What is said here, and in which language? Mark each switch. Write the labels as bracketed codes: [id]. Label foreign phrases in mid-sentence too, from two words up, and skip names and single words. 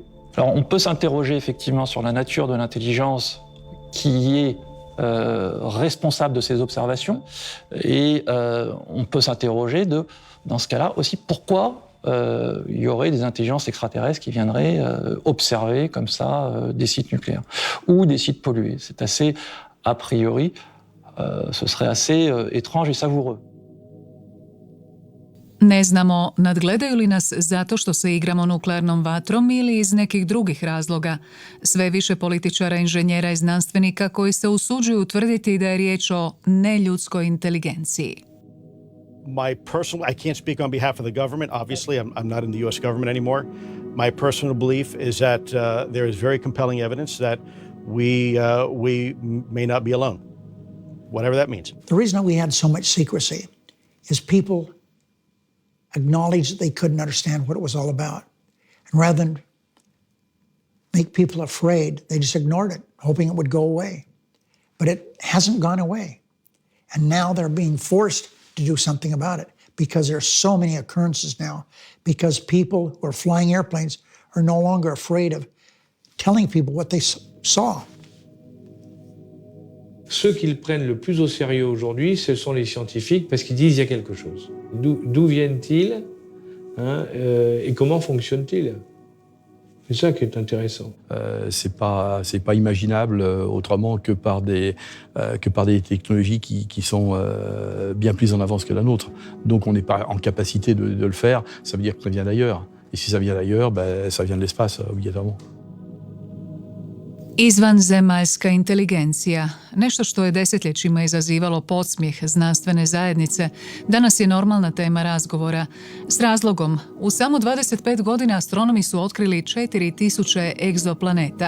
[fr] Alors on peut s'interroger effectivement sur la nature de l'intelligence qui est responsable de ces observations, et on peut s'interroger dans ce cas-là aussi pourquoi il y aurait des intelligences extraterrestres qui viendraient observer comme ça des sites nucléaires ou des sites pollués. C'est assez, a priori, ce serait assez étrange et savoureux. [hr] Ne znamo nadgledaju li nas zato što se igramo nuklearnom vatrom ili iz nekih drugih razloga. Sve više političara, inženjera i znanstvenika koji se usuđuju tvrditi da je riječ o neljudskoj inteligenciji. [en] My personal, I can't speak on behalf of the government. Obviously, I'm not in the U.S. government anymore. My personal belief is that there is very compelling evidence that we may not be alone, whatever that means. The reason that we had so much secrecy is people acknowledged that they couldn't understand what it was all about. And rather than make people afraid, they just ignored it, hoping it would go away. But it hasn't gone away. And now they're being forced to do something about it because there are so many occurrences now, because people who are flying airplanes are no longer afraid of telling people what they saw. [fr] Ceux qui le prennent le plus au sérieux aujourd'hui, ce sont les scientifiques, parce qu'ils disent qu'il y a quelque chose. D'où viennent-ils, et comment fonctionnent-ils? C'est ça qui est intéressant. C'est pas imaginable autrement que par des technologies qui sont bien plus en avance que la nôtre. Donc on n'est pas en capacité de le faire. Ça veut dire que ça vient d'ailleurs. Et si ça vient d'ailleurs, ça vient de l'espace obligatoirement. [hr] Izvanzemaljska inteligencija, nešto što je desetljećima izazivalo podsmijeh znanstvene zajednice, danas je normalna tema razgovora. S razlogom, u samo 25 godina astronomi su otkrili 4000 egzoplaneta.